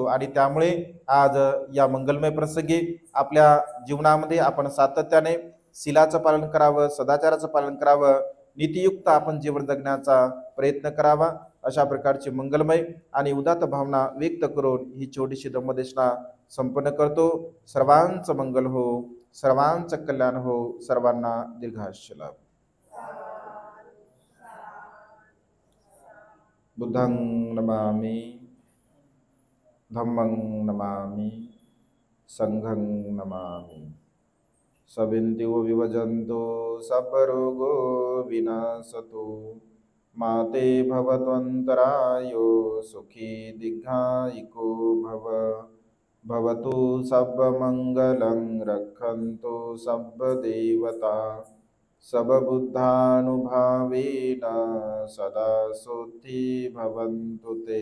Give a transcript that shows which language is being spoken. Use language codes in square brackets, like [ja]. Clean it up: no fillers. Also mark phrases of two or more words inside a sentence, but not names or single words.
[mr] आणि त्यामुळे आज या मंगलमय प्रसंगी आपल्या जीवनामध्ये आपण सातत्याने शीलाचं पालन करावं, सदाचाराचं पालन करावं, नीतियुक्त आपण जीवन जगण्याचा प्रयत्न करावा। अशा प्रकारची मंगलमय आणि उदात्त भावना व्यक्त करून ही छोटीशी धम्मदेशना संपन्न करतो। सर्वांचं मंगल हो, सर्वांचं कल्याण हो, सर्वांना दीर्घायुष्य लाभ। [pi] बुद्धं नमामि, धम्मं नमामि, संघं नमामि। सविन्तिवो विभजन्तो सर्वरोगो विनाशतु, माते भवत्वन्तरायो सुखी दीर्घायिको भव। भवतु सर्वमङ्गलं, रक्षन्तु सर्वदेवता, सर्वबुद्धानुभावेन सदा सुखी भवन्तु ते।